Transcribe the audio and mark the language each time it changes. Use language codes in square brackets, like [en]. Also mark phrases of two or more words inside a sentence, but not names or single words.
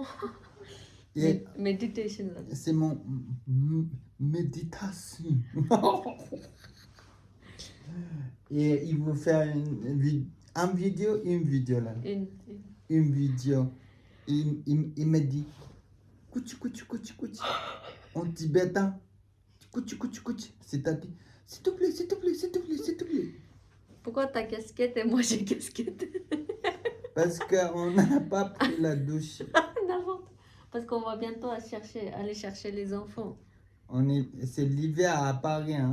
[fr] Et Meditation là. c'est mon méditation. Et il vous fait une vidéo là. Une vidéo. Il me dit [bo] Kuchi kuchi kuchi kuchi [fr] en tibétain. [bo] Kuchi kuchi kuchi. [fr] C'est-à-dire s'il te plaît, s'il te plaît, s'il te plaît, s'il te plaît. Pourquoi ta casquette et moi j'ai casquette? Parce qu'on n'a pas pris la douche. N'importe. Parce qu'on va bientôt aller chercher les enfants. C'est l'hiver à Paris, hein.